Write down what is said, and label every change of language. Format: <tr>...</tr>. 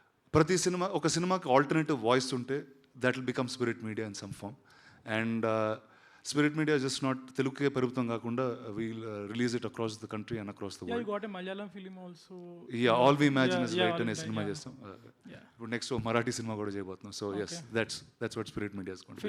<te>Prati cinema, oka cinema ki</te> <en>alternative voice unte, that will become Spirit Media in some form. And Spirit Media is just not Telugu</en> <te>ke పరిమితం కాకుండా</te> <en>we'll release it across the country and across the world. Yeah, you got a Malayalam film also. Yeah, All We Imagine is right</en> <te>అనే cinema చేస్తాం. ఇప్పుడు next Marathi cinema కూడా చేయబోతున్నాం.</te> <en>So yes, that's what Spirit Media is going to do.</en>